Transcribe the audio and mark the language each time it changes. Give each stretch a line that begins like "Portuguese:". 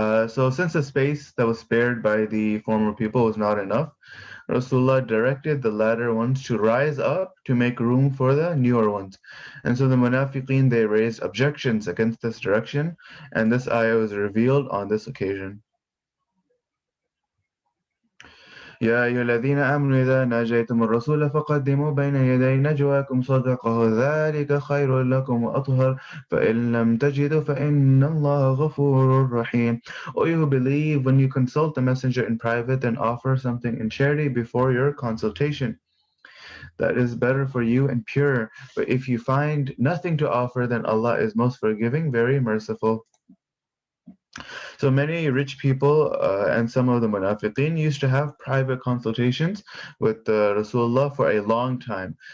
English: So since the space that was spared by the former people was not enough, Rasulullah directed the latter ones to rise up to make room for the newer ones. And so the munafiqeen, they raised objections against this direction, and this ayah was revealed on this occasion.
Arabic: يا أيها الذين آمنوا إذا ناجيتم الرسول فقدموا بين يدي نجواكم صدقه ذلك خير لكم وأطهر فإن لم تجدوا فإن الله غفور رحيم.
English: O you who believe, when you consult the messenger in private, then offer something in charity before your consultation. That is better for you and pure. But if you find nothing to offer, then Allah is most forgiving, very merciful. So many rich people and some of the munafiqeen used to have private consultations with Rasulullah for a long time.